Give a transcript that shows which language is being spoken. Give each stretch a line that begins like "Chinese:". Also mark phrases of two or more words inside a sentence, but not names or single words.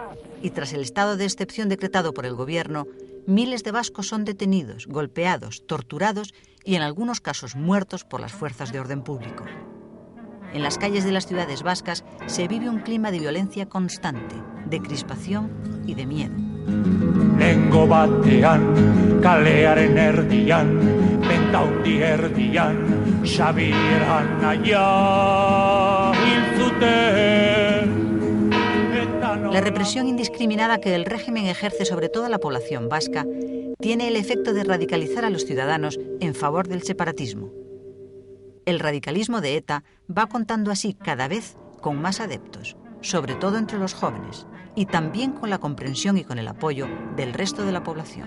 Spanish: Y tras el estado de excepción decretado por el gobierno, miles de vascos son detenidos, golpeados, torturados y en algunos casos muertos por las fuerzas de orden público. En las calles de las ciudades vascas se vive un clima de violencia constante, de crispación y de miedo.
Basque: Lengo batean, kalearen erdian, bentaundi erdian, Xabieran naia hil zuten.
Spanish: La represión indiscriminada que el régimen ejerce sobre toda la población vasca tiene el efecto de radicalizar a los ciudadanos en favor del separatismo. El radicalismo de ETA va contando así cada vez con más adeptos, sobre todo entre los jóvenes, y también con la comprensión y con el apoyo del resto de la población.